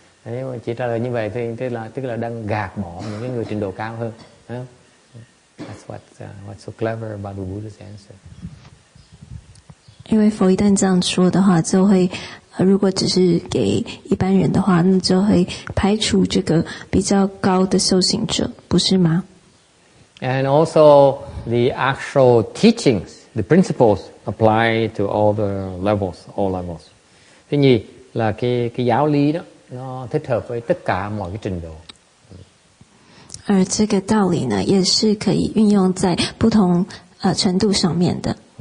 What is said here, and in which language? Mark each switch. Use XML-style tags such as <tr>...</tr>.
<vi>Nếu mà chỉ trả lời như vậy thì tức là đang gạt bỏ những cái người trình độ cao hơn.</vi> <en>That's what's so clever about the Buddha's answer.</en> <zh>因为佛一旦这样说的话，就会如果只是给一般人的话，那就会排除这个比较高的修行者，不是吗？</zh> <en>And also the actual teachings, the principles apply to all the levels, all levels.</en> <vi>Thứ nhì là cái giáo lý đó, nó thích hợp với tất cả mọi cái trình độ.</vi> <zh>而这个道理呢，也是可以运用在不同程度上面的。</zh>